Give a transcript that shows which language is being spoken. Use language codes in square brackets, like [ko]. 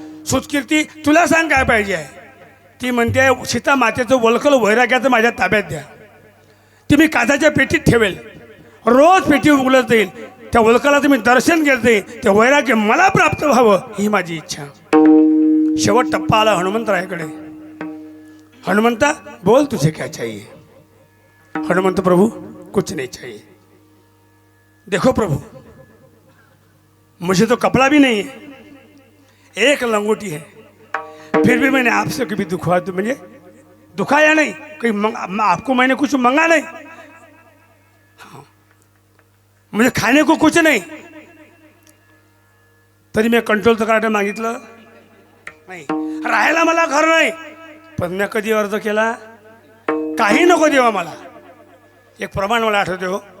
[mr] सुतकीर्ती तुला सांग काय पाहिजे आहे. ती म्हणते सीता मातेचं वलकल वैराग्याचं माझ्या ताब्यात द्या, ती मी काचाच्या पेटीत ठेवेल, रोज पेटी उघडत जाईल, त्या वलकलाचं मी दर्शन घेत जाईल, ते वैराग्य मला प्राप्त व्हावं ही माझी इच्छा. शेवट टप्पा आला हनुमंतरायाकडे. [hi] हनुमंता बोल तुझे क्या चाहिए. हनुमंत प्रभु कुछ नहीं चाहिए. देखो प्रभु मुझे तो कपड़ा भी नहीं है, एक लंगोटी है, फिर भी मैंने आपसे कभी दुखा तो मुझे दुखाया नहीं, कहीं आपको मैंने कुछ मंगा नहीं. हाँ मुझे खाने को कुछ नहीं, [mr] तरी मैं कंट्रोल तर करायला मागितलं नाही. राहायला मला घर नाही, पण मी कधी अर्ज केला काही नको देवा मला. एक प्रमाण मला आठवते हो.